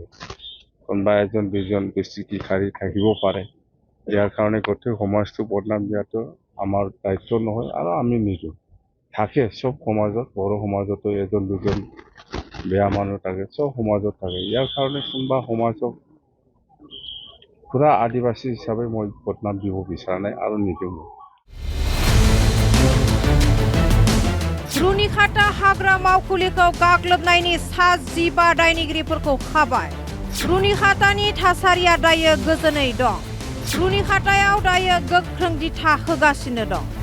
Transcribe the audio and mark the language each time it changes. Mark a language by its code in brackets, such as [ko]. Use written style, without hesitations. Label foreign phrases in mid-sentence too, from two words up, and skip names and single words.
[as] কোনোবা এজন দুজন দৃষ্টিশালী থাকিব পাৰে, ইয়াৰ কাৰণে গোটেই সমাজটো বদনাম দিয়াটো আমাৰ দায়িত্ব নহয় আৰু আমি নিদিওঁ। থাকে চব সমাজত, বড়ো সমাজতো এজন দুজন বেয়া মানুহ থাকে, চব সমাজত থাকে। ইয়াৰ কাৰণে কোনোবা সমাজক পুৰা আদিবাসী হিচাপে মই বদনাম দিব বিচৰা নাই আৰু নিদিওঁ। [brx] रुनिखाता हाग्रा मावखुलिखौ गाग्लोबनायनि 7 दायनिगिरिफोरखौ खाबाय। रुनिखातानि थासारिया दायो गोजोनै दं। रुनिखातायाव दायो गोख्रों दिथा होगासिनो दं।